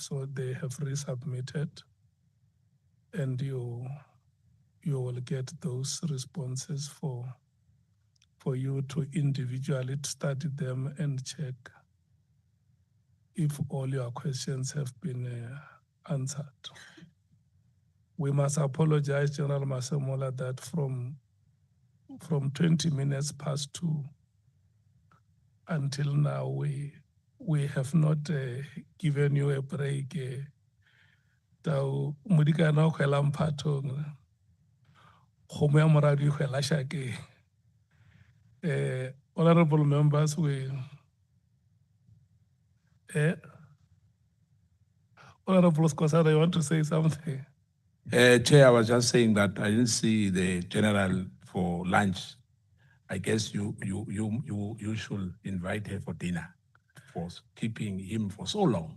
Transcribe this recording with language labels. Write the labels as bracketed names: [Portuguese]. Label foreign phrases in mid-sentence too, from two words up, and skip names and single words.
[English] So they have resubmitted, and you will get those responses for you to individually study them and check if all your questions have been answered. We must apologize, General Masemola, that from 20 minutes past 2 until now, we have not given you a break. [Northern Sotho] Tau mudikana o khwela mphatong, kgomo ya moradi o khwela shakeng. [English] Honorable members, Honorable Skosana, you want to say something? Chair, I was just saying that I didn't see the general for lunch. I guess you should invite her for dinner for keeping him for so long.